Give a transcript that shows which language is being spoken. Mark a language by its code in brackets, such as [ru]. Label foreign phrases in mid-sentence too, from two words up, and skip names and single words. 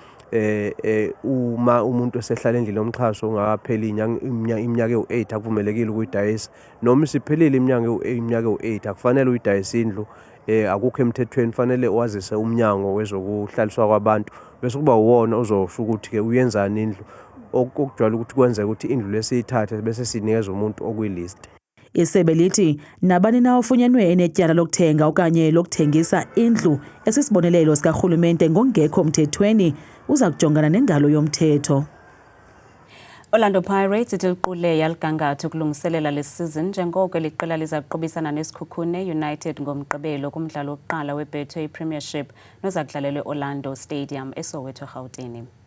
[zu] Uma umuntu esehlala endlini yomxhaso ungakapheli iminyaka ewu8 akuvumelekile ukuyidayisa, noma isiphelile iminyaka ewu8 akufanele uyidayise indlu. Akukho emthethweni, fanele wazise umnyango wezokuhlaliswa kwabantu bese kuba uwona ozosho ukuthi ke uyenzani indlu, okujwayele ukuthi kwenzeka ukuthi indlu lesiyithathe bese sinikeza umuntu okuyilist. [xh] Isebe lithi nabani na ofunyenwe enetyala lokuthenga okanye lokuthengisa indlu esisibonelelo sikarhulumente ngongekho umthethweni uza kujongana nengalo yomthetho. Orlando Pirates iliqule yaligangatho kulungiselela lesizini njengoko liqela lizakuqhubisana nesikhukhune United ngomgqibelo kumdlalo wokuqala weBetway Premiership noza kudlalelwe Orlando Stadium eSoweto Gauteng.